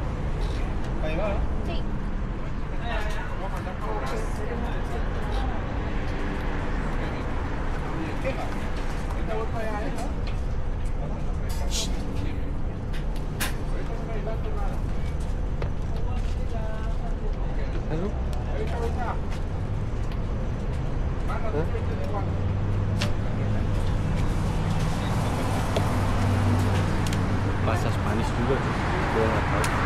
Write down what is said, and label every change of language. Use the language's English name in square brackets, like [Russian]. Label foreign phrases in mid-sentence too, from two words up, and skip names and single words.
[Spanish] Ahí va. Sí. ¿Qué más? Esta voy para allá, ¿no? [Indonesian] Halo? Bahasa Spanish juga tuh, gue nggak tahu.